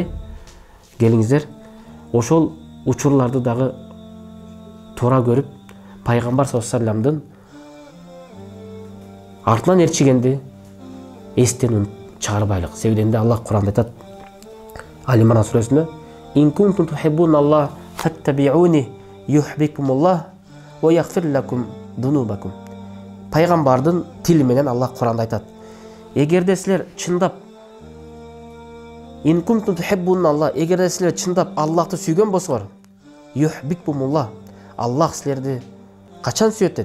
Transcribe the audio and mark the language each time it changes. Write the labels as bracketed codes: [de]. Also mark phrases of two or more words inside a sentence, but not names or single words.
[ky] Келиңиздер, ошол учурларды дагы туура көрүп, пайгамбар [ar] صلى الله عليه وسلم [ky] артынан ээрчигенди эстен чыгарбайлык. Себебинде Аллах Куранда айтат, Али Имран сүрөсүндө, [ar] "إن كنتم تحبون الله فاتبعوني يحببكم الله ويغفر لكم ذنوبكم." [ky] Пайгамбардын тили менен Аллах Куранда айтат, эгерде силер чындап [ar] "إن كنتم تحبون الله", [ky] эгерде силер чындап Аллахты сүйгөн болсоңор, юхбикумуллах, Аллах силерди качан сүйөт?